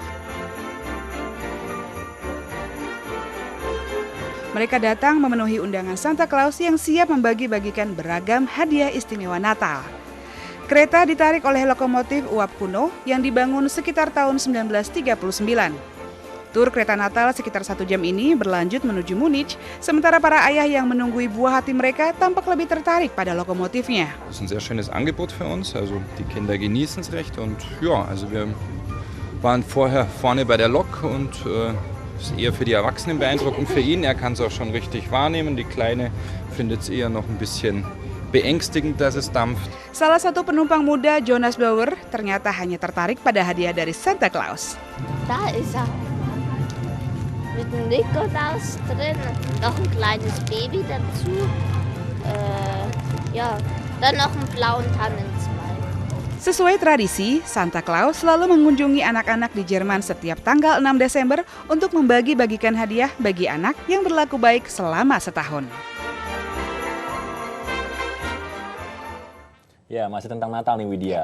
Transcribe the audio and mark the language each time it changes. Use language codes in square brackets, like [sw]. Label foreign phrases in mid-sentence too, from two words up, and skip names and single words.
[id] Mereka datang memenuhi undangan Santa Claus yang siap membagi-bagikan beragam hadiah istimewa Natal. Kereta ditarik oleh lokomotif uap kuno yang dibangun sekitar tahun 1939. Tur kereta Natal sekitar 1 jam ini berlanjut menuju Munich, sementara para ayah yang menunggui buah hati mereka tampak lebih tertarik pada lokomotifnya. [de] Das ist ein sehr schönes Angebot für uns, also die Kinder genießen es recht und ja, also wir waren vorher vorne bei der Lok und ist eher für die Erwachsenen beeindruckend, für ihn, er kann es auch schon richtig wahrnehmen, die Kleine findet es eher noch ein bisschen beängstigend, dass es dampft. [id] Salah satu penumpang muda, Jonas Bauer, ternyata hanya tertarik pada hadiah dari Santa Claus. [de] Da ist er. Mit dem Nikolaus drin, noch ein kleines Baby dazu. Ja, dann noch einen blauen Tannenzweig. [id] Sesuai tradisi, Santa Claus selalu mengunjungi anak-anak di Jerman setiap tanggal 6 Desember untuk membagi-bagikan hadiah bagi anak yang berlaku baik selama setahun. Ya, masih tentang Natal nih Widya.